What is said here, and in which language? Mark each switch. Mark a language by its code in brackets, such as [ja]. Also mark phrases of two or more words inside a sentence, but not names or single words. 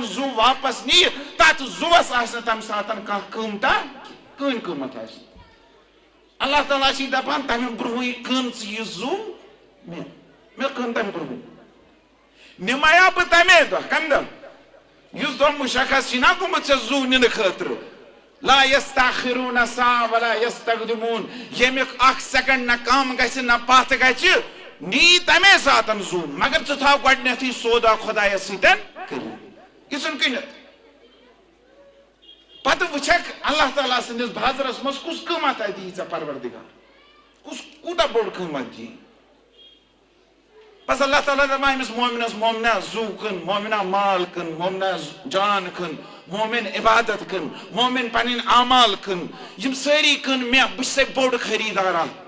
[ks] زو واپس نِیہِ تتھ زوس آسہِ نہٕ تمہِ ساتہٕ کانٛہہ قۭمتھا کٕہٕنۍ قۭمتھ آسہِ اللہ تعالیٰ چھ دپان تمہِ برونٛہٕے کٕن ژٕ یہِ زو مےٚ کٕن تمہِ برونٛہٕے نِمایا بہٕ تمے دۄہ کمہِ دۄہ یُس دۄہ مُشخص چھُنا گوٚمُت ژےٚ زو نِنہٕ خٲطرٕ [ar] لا یستاخرون ساعة ولا یستقدمون [ks] ییٚمیُک اکھ سیکنڈ نہ کم گژھِ نہ پتھ گژھِ نی تمے ساتن زو مگر ژٕ تھاو گۄڈنیتھٕے سودا خۄدایس سۭتۍ کٔرِتھ یہِ ژھُن کٕنِتھ پتہٕ وٕچھکھ اللہ تعالیٰ سٕنٛدِس بازرس منٛز کُس قۭمتھ دِی ژےٚ پروردگار کُس کوٗتاہ بوٚڑ قۭمتھ دِی بس اللہ تعالیٰ دپان أمِس مومنس مومنہ زو کٕن مومنہ مال کٕن مومنہ جان کٕن مومن عبادت کن مومن پنن اعمال کن یم ساری کن مے بہ چھُسے بوٚڑ خریدارا